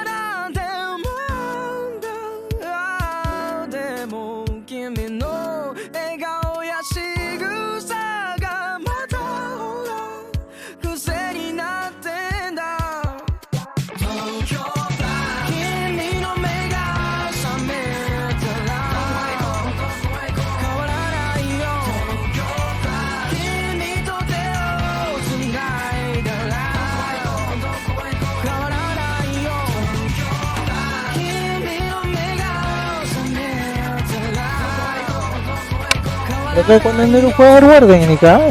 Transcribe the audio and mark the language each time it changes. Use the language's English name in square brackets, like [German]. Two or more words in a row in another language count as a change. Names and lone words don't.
[Japanese] なって思うんだでも君の笑顔や仕草がまたほら癖になってんだ東京君の目が覚めたら変わらないよ君と手をつないだら変わらないよ君の目が覚めたら [Spanish] Loco, cuando en el juego guarden ni cagan.